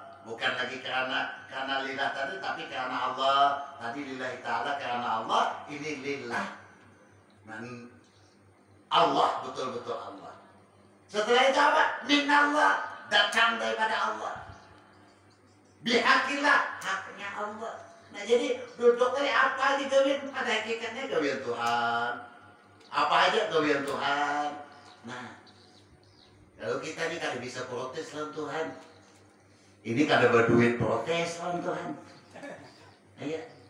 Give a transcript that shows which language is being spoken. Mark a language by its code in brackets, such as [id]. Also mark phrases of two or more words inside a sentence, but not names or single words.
[id] Bukan lagi karena lillah tadi, tapi karena Allah. Tadi [ar] لله تعالى [id] karena Allah, ini lillah. Dan Allah, betul-betul Allah. Setelah itu apa? Minallah, datang daripada Allah. Bihaqillah, haknya Allah. [bjn] Nah jadi duduk tadi apa aja gawian, pada hakikatnya gawian Tuhan. Apa aja gawian Tuhan. Nah, lalu kita ini kada bisa protes lawan Tuhan. Ini kada berduit protes lawan Tuhan. [id] Iya.